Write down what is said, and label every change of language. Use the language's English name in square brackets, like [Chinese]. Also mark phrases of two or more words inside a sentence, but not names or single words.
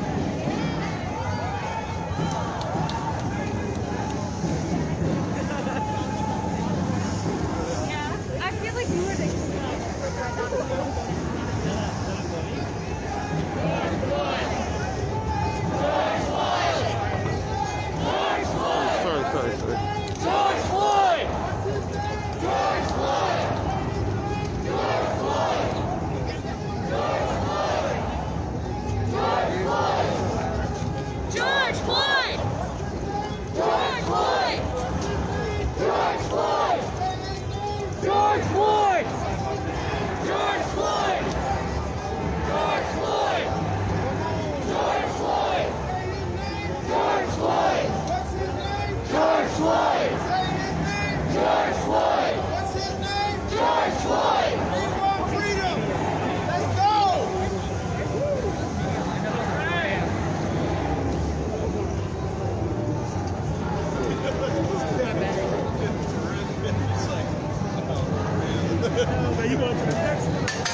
[English] I feel like you were the Sorry. George Floyd! George Floyd! George Floyd! George Floyd! George Floyd! George Floyd! George Floyd! George Floyd! George Floyd! George Floyd! George Floyd! George Floyd! George Floyd! George Floyd! George Floyd! What's his name? George Floyd! We want freedom. Let's go. You going for the next one?